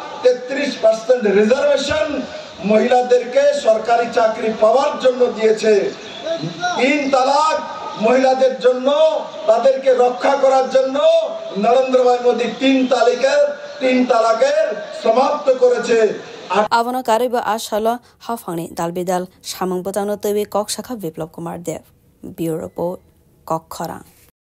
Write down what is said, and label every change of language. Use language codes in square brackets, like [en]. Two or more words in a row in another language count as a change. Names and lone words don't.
[bn] 33% রিজার্ভেশন মহিলাদেরকে সরকারি চাকরি পাওয়ার জন্য দিয়েছে 3 তালাক মহিলাদের জন্য তাদেরকে রক্ষা করার জন্য নরেন্দ্র ভাই মোদি 3 তালাকের সমাপ্ত করেছে [trp] आवनो कारेबो आशाल हाफांनि दालबेदाल सामं बजानो तैबे कक शाखा बिप्लव कुमार देव [en] bureau report [trp] कक खरां।